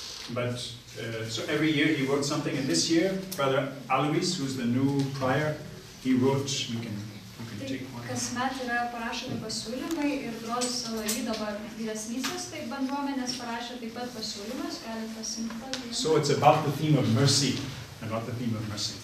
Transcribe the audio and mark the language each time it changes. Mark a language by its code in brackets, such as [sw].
[en] But so every year he wrote something, and this year, Brother Alois, who's the new prior, he wrote. You can take one. [lt] Kasmet yra parašomi pasiūlymai ir brolis Salėje dabar vyresnysis, tai bendruomenės parašė taip pat pasiūlymus, galite pasiimti. [en] So it's about the theme of mercy, about the theme of mercy.